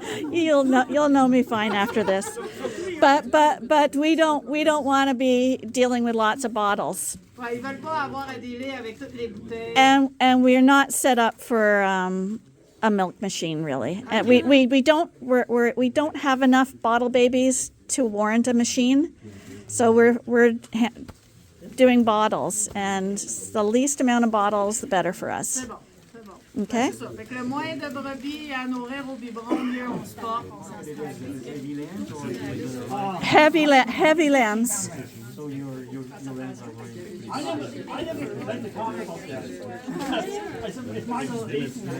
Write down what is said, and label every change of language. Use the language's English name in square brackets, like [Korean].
[English] You'll know me fine after this. But we don't want to be dealing with lots of bottles. [French] Ouais, ils veulent pas avoir à délai avec toutes les bouteilles. [English] And we're not set up for a milk machine really. And we don't have enough bottle babies to warrant a machine. So we're doing bottles, and the least amount of bottles the better for us. [French] C'est bon, c'est bon. [English] Okay? [French] C'est ça. Fait que le moins de brebis à nourrir au biberon, mieux on se porte, on s'installe. [English] Heavy lambs. So your lambs are very I never like to talk about that because it's my mistake.